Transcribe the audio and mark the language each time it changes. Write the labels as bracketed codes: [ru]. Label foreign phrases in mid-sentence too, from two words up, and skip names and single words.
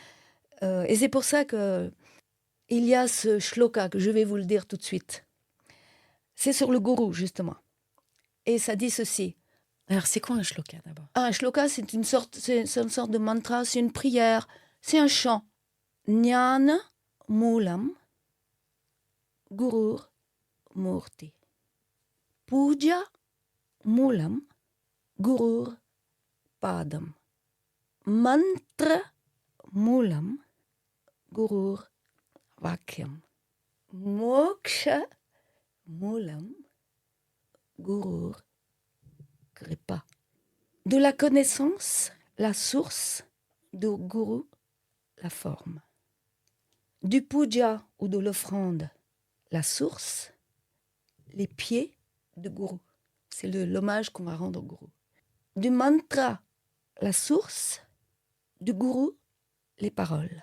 [fr] et c'est pour ça que il y a ce shloka que je vais vous le dire tout de suite. C'est sur le gourou, justement. Et ça dit ceci. Alors, c'est quoi un shloka d'abord ? Un shloka, c'est une sorte de mantra, c'est une prière, c'est un chant. [sa] Jnana Moolam Gurur Murti. Puja Moolam Gurur Padam. Mantra Moolam Gurur Vakyam. Moksha Moolam Gurur Kripa. [fr] De la connaissance, la source, du guru, la forme. Du puja ou de l'offrande, la source, les pieds du gourou. C'est l'hommage qu'on va rendre au gourou. Du mantra, la source, du gourou, les paroles.